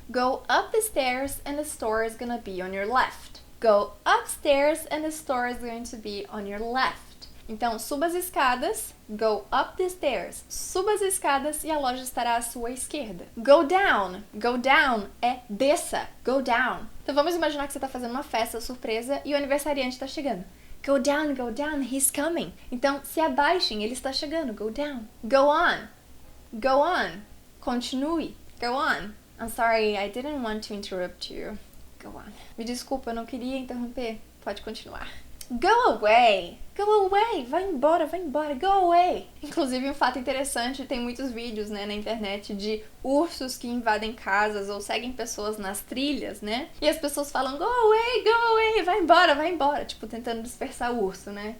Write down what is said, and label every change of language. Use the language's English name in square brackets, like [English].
[English] Go up the stairs and the store is gonna be on your left. Go upstairs and the store is going to be on your left. [Portuguese] Então, suba as escadas, go up the stairs. Suba as escadas e a loja estará à sua esquerda. Go down é desça, go down. Então, vamos imaginar que você está fazendo uma festa surpresa e o aniversariante está chegando. Go down, he's coming. Então, se abaixem, ele está chegando, go down. [English] Go on, continue, go on. I'm sorry, I didn't want to interrupt you. Go on. [Portuguese] Me desculpa, eu não queria interromper. Pode continuar. Go away, vai embora, go away. Inclusive, um fato interessante, tem muitos vídeos, né, na internet de ursos que invadem casas ou seguem pessoas nas trilhas, né? E as pessoas falam, go away, vai embora, tipo, tentando dispersar o urso, né?